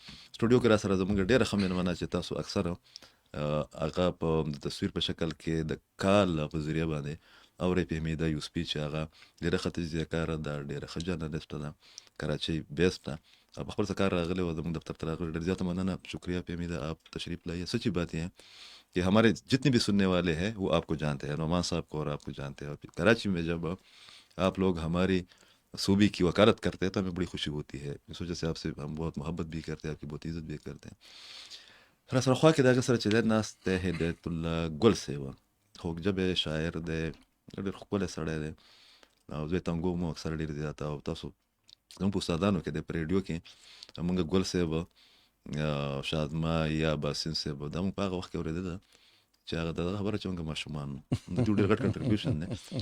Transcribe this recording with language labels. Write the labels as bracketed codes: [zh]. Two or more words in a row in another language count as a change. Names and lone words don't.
[ps] سټوډیو کې را سره زموږ ډېره ښه مېلمانه چې تاسو اکثره هغه په تصویر په شکل کې د کال په ذریعه باندې اورئ فهمیده یوسفي چې هغه ډېره ښه تجزیهکاره ده، ډېره ښه جرنالسټه ده، کراچۍ بیسټ ده. په خپل څه کار راغلی و زموږ دفتر ته راغلی. ډېر زیاته مننه، [ur] شکریہ فهمیده آپ تشریف لائیے. سچی بات یہ ہے کہ ہمارے جتنے بھی سننے والے ہیں وہ آپ کو جانتے ہیں، نعمان صاحب کو اور آپ کو جانتے ہیں. اور کراچی میں جب آپ لوگ ہماری صوبے کی وکالت کرتے ہیں تو ہمیں بڑی خوشی ہوتی ہے. اس وجہ سے آپ سے ہم بہت محبت بھی کرتے ہیں، آپ کی بہت عزت بھی کرتے ہیں. [ps] را سره خوا کې د هغه سره چې دی ناست دی هدایت الله ګل صاحب، خوږ ژبی شاعر دی، ډېر ښکلی سړی دی او زه یې تنګو مو اکثر ډېر زیاته. او تاسو زموږ په استادانو کې دی په ریډیو کې موږ ګل صاحب، شازما یا باسین صاحب، دا موږ په هغه وخت کې اورېدله چې هغه دغه خبره چې موږ ماشومان وو، د دوی ډېر غټ کنټریبیوشن دی.